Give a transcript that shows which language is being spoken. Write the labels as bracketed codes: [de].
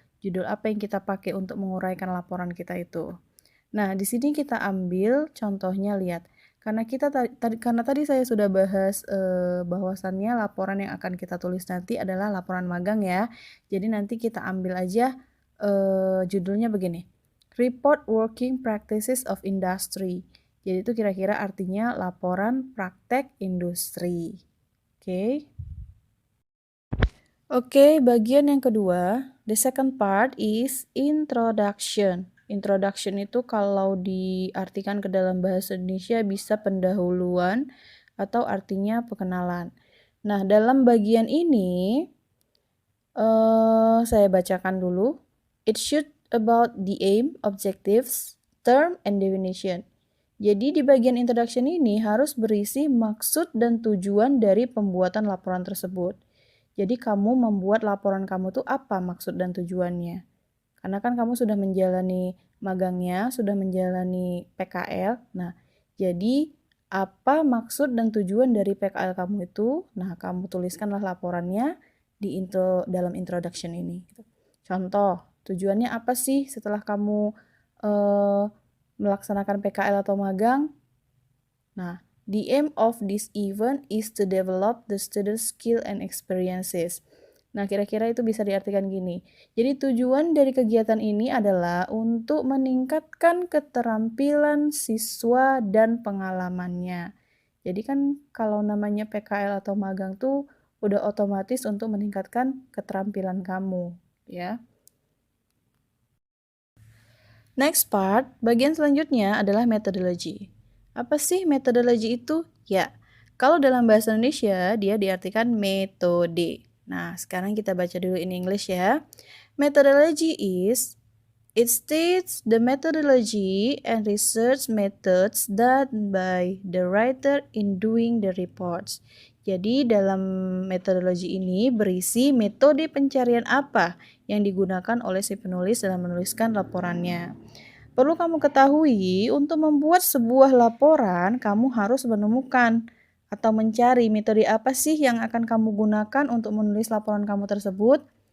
[id] Judul apa yang kita pakai untuk menguraikan laporan kita itu. Nah, di sini kita ambil contohnya, lihat. Karena tadi saya sudah bahas bahwasannya laporan yang akan kita tulis nanti adalah laporan magang ya. Jadi nanti kita ambil aja judulnya begini. [en] Report Working Practices of Industry. [id] Jadi itu kira-kira artinya laporan praktek industri. Oke. Oke, bagian yang kedua, [en] the second part is introduction. [id] Introduction itu kalau diartikan ke dalam bahasa Indonesia bisa pendahuluan atau artinya pengenalan. Nah, dalam bagian ini saya bacakan dulu. [en] It should about the aim, objectives, term, and definition. [id] Jadi di bagian introduction ini harus berisi maksud dan tujuan dari pembuatan laporan tersebut. Jadi kamu membuat laporan kamu tuh apa maksud dan tujuannya. Karena kan kamu sudah menjalani magangnya, sudah menjalani PKL. Nah, jadi apa maksud dan tujuan dari PKL kamu itu? Nah, kamu tuliskanlah laporannya di dalam introduction ini. Contoh, tujuannya apa sih setelah kamu melaksanakan PKL atau magang? [en] Nah, the aim of this event is to develop the student's skill and experiences. [id] Nah, kira-kira itu bisa diartikan gini. Jadi tujuan dari kegiatan ini adalah untuk meningkatkan keterampilan siswa dan pengalamannya. Jadi kan kalau namanya PKL atau magang tuh udah otomatis untuk meningkatkan keterampilan kamu, ya. [en] Next part, [id] bagian selanjutnya adalah methodology. Apa sih metodologi itu? Ya, kalau dalam bahasa Indonesia dia diartikan metode. Nah, sekarang kita baca dulu [en] in English [id] ya. [en] Methodology is it states the methodology and research methods done by the writer in doing the reports. [id] Jadi dalam metodologi ini berisi metode pencarian apa yang digunakan oleh si penulis dalam menuliskan laporannya. Perlu kamu ketahui, untuk membuat sebuah laporan, kamu harus menemukan atau mencari metode apa sih yang akan kamu gunakan untuk menulis laporan kamu tersebut.